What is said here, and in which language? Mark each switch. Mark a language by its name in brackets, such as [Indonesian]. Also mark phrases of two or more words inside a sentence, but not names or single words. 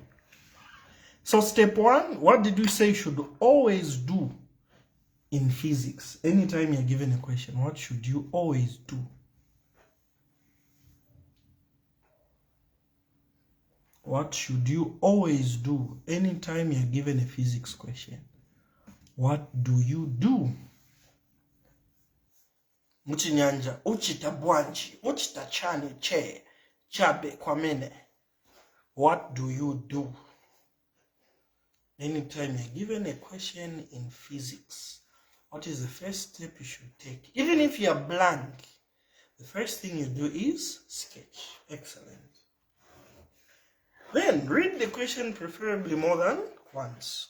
[English] So step one, what did we say you should always do in physics? Anytime you're given a question, what should you always do? What should you always do anytime you're given a physics question? What do you do? [Nyanja] Muchinyanja, uchita bwanji, uchita chani che, chabe kwamene. [English] What do you do anytime you're given a question in physics? What is the first step you should take? Even if you're blank, the first thing you do is sketch. Excellent. Then read the question preferably more than once.